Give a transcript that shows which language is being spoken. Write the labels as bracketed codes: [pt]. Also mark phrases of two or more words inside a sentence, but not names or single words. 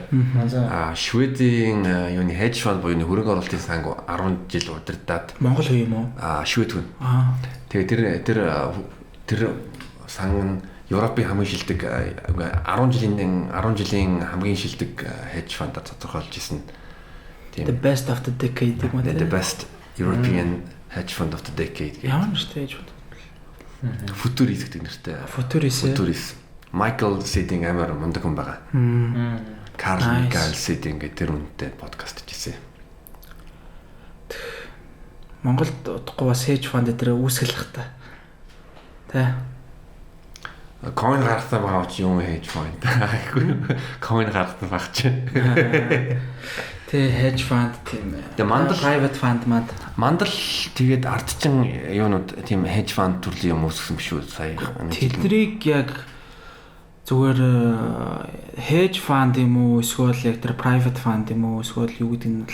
[mn] Шведийн юуны [en] hedge fund [mn] буюу хөрөнгө оруулалтын санг 10 жил удирдаад Монгол хөө юм уу? Швед хүн. Тэгээ тэр сан нь Европын хамгийн шилдэг 10 жилийн хамгийн шилдэг [en] hedge fund- [mn] аар тодорхойлж ирсэн. [en] The best of the decade [mn] гэх мэт. [en] The best European hedge fund of the decade. [mn] Ямар нэртэй [en] hedge fund? [mn] Futuris гэдэг нэртэй. Futuris. Michael Siding амар мундаг хүн байгаа. Carl Michael Siding гэдэг тэр үнэтэй подкаст хийжээ. Монголд удахгүй бас [en] hedge fund [mn] дээр үүсгэх та. Тэ. Coin гаргасан байгаа ч юм [en] hedge fund. [mn] Coin гаргасан баг чи. Тэ [en] hedge fund [mn] тийм. Тэгээ мандал [en] private fund [mn] мандал тэгээд ардчин юунууд тийм [en] hedge fund [mn] төрлийн юм үүсгэсэн биш үү сая. Тэднийг яг зүгээр [en] hedge fund [mn] юм уу эсвэл яг тэр [en] private fund [mn] юм уу эсвэл юу гэдэг нь